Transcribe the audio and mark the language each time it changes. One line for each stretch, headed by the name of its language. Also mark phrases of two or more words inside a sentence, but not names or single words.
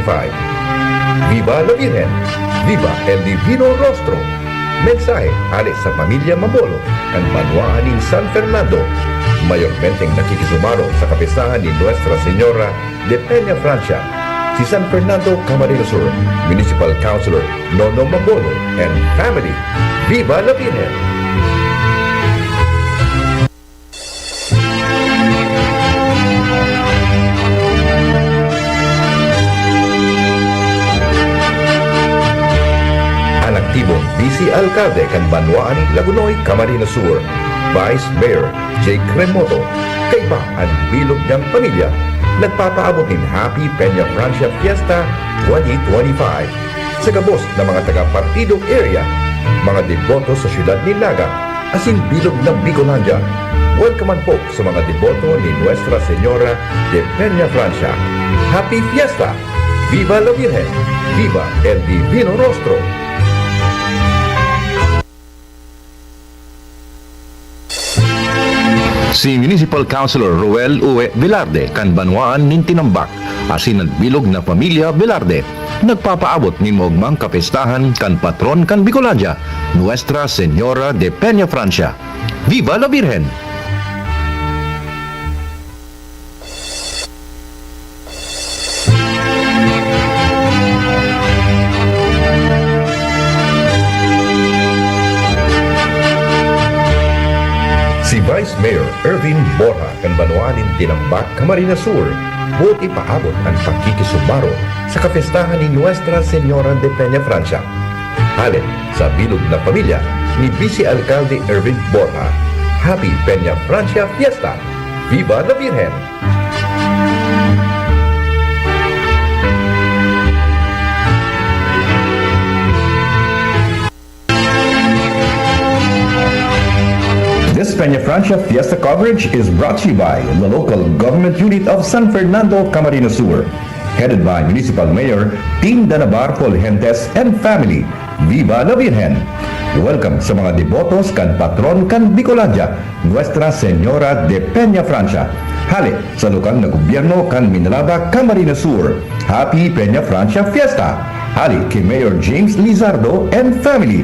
Spanish: Viva la Virgen! Viva el Divino Rostro!
Bikol: Mensahe alis sa pamilya Mabolo kan Banwaan in San Fernando. Mayormenteng nakikisumaro sa kapistahan ni Nuestra Señora de Peña Francia, si San Fernando Camarines Sur, Municipal Councilor Nono Mabolo
English: and family.
Spanish: Viva la Virgen!
Bikol: Aktibong Vice Alcalde kan Banwaan Lagunoy, Camarines Sur, Vice Mayor J. Cremoto, kaiba ang bilog niyang pamilya, nagpapaabot ng Happy Peña Francia Fiesta 2025 sa gabos ng mga taga-partidong area, mga deboto sa siyudad ni Naga, asin bilog ng Bicolandia. Welcome po sa mga deboto ni Nuestra Señora de Peña Francia.
English: Happy Fiesta!
Spanish: Viva la Virgen! Viva el Divino Rostro!
Bikol: Si Municipal Councilor Ruel Uwe Velarde kan Banwaan nin Tinambak, asin at bilog na pamilya Velarde, nagpapaabot nin mogmang kapestahan kan patron kan Bicolandia, Nuestra Señora de Peña Francia.
Spanish: Viva la Virgen!
Bikol: Si Vice Mayor Ervin Borja kan Banwaan in Tinambak, Camarines Sur, buti paabot ang pagkikisumaro sa kapestahan ni Nuestra Señora de Peña Francia. Halin sa bilog na pamilya ni Vice Alcalde Ervin Borja.
Spanish: Happy Peña Francia Fiesta! Viva la Virgen!
English: This Peña Francia Fiesta coverage is brought to you by the local government unit of San Fernando, Camarines Sur, headed by Municipal Mayor Team Danabar Polgentes and family.
Spanish: Viva la Virgen!
Bikol: Welcome sa mga debotos kan patron kan Bicolandia, Nuestra Señora de Peña Francia. Hali sa lokal na gobyerno kan Minalaba, Camarines Sur.
English: Happy Peña Francia Fiesta!
Bikol: Hali kay Mayor James Lizardo
English: and family.